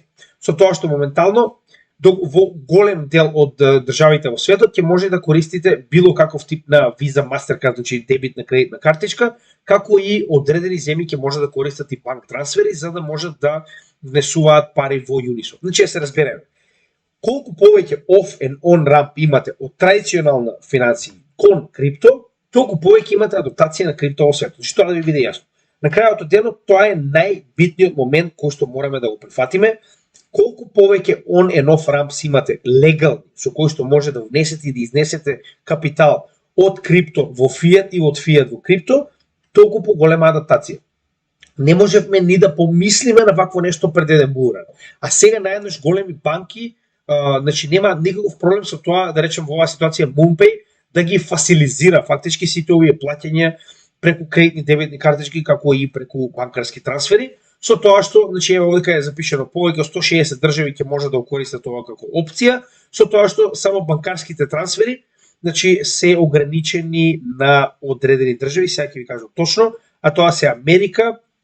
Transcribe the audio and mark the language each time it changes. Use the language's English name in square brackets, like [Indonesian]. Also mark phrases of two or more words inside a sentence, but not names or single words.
[Macedonian] Со тоа што моментално во голем дел од државите во светот ќе може да користите било каков тип на Visa, Mastercard, значи дебитна кредитна картичка, како и одредени земји ќе може да користат и банк трансфери за да можат да внесуваат пари во Uniswap. Значи се разбереме. Колку повеќе [English] off and on ramp [Macedonian] имате од традиционална финансија кон крипто, толку повеќе имате адаптација на крипто во светот. Значи тоа да ви биде јасно. На крајот од денот тоа е најбитниот момент кој што мораме да го прифатиме. Колку повеќе [English] on and off ramps [Macedonian] имате легални, со кои што може да внесете и да изнесете капитал од крипто во фиат и од фиат во крипто, толку поголема адаптација. Не можевме ни да помислиме на вакво нешто пред еден буран. А сега наеднаш големи банки, значи нема никаков проблем со тоа, да речем во оваа ситуација MoonPay да ги фасилизира фактички сите овие плаќања преку кредитни дебитни картички како и преку банкарски трансфери, со тоа што, значи ево овде е запишано повеќе од 160 држави ќе може да го користат ова како опција, со тоа што само банкарските трансфери, значи се ограничени на одредени држави, сега ќе ви кажам точно, а тоа се Америка,